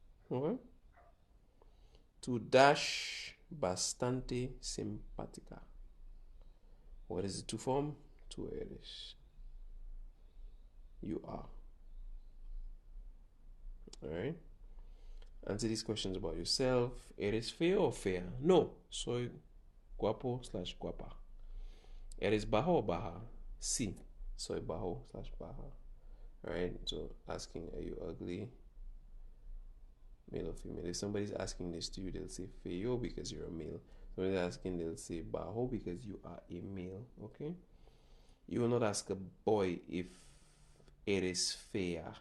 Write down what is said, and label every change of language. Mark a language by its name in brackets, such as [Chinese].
[English] Okay. To dash [Spanish] bastante simpática. [English] What is the to form? [Spanish] Tú eres. [English] You are. Alright. Answer these questions about yourself. [Spanish] ¿Eres feo o fea? No, soy guapo slash guapa. ¿Eres bajo o baja? Sí, soy bajo slash baja. [English] Alright, so asking, are you ugly? Male or female. If somebody's asking this to you, they'll say feo because you're a male. Somebody's asking, they'll say bajo because you are a male. Okay? You will not ask a boy if [Spanish] eres fea.